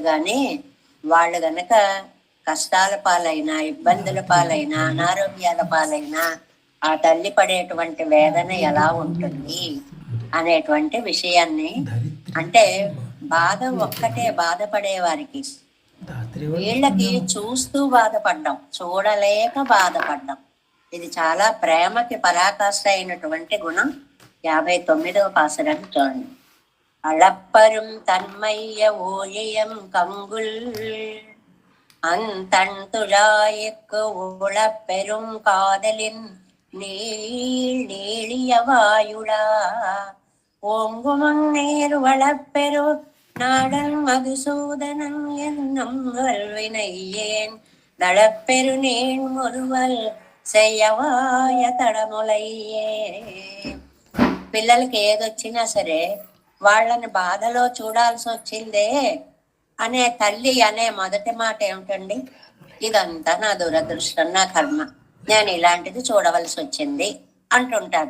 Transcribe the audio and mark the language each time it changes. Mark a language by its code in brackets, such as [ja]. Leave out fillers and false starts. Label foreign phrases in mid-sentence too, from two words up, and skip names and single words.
[te] కానీ వాళ్ళు గనక కష్టాల పాలైనా, ఇబ్బందుల పాలైనా, అనారోగ్యాల పాలైనా ఆ తల్లి పడేటువంటి వేదన ఎలా ఉంటుంది అనేటువంటి విషయాన్ని, అంటే బాధ ఒక్కటే బాధపడే వారికి, వీళ్ళకి చూస్తూ బాధపడ్డం, చూడలేక బాధపడ్డం, ఇది చాలా ప్రేమకి పరాకాష్ట అయినటువంటి గుణం. 59వ పాసురాన్ని చూడండి. [ta] அளப்பரும் தன்மைய ஓழியம் கங்குல் அந்தண்துழாய்க்கு உளப்பெரும் காதலின் நீளிய வாயுளா ஓங்குமன் நேர் வளப்பெரு நாடன் மதுசூதனன் என்னும் வல்வினையேன் தளப்பெரு நேன் முறுவல் செய்யவாய తడములయ్యే. [te] పిల్లలకి ఏదొచ్చినా సరే వాళ్ళని బాధలో చూడాల్సి వచ్చిందే అనే తల్లి అనే మొదటి మాట ఏమిటండి? ఇదంతా నా దురదృష్టం, నా కర్మ, నేను ఇలాంటిది చూడవలసి వచ్చింది అంటుంటారు.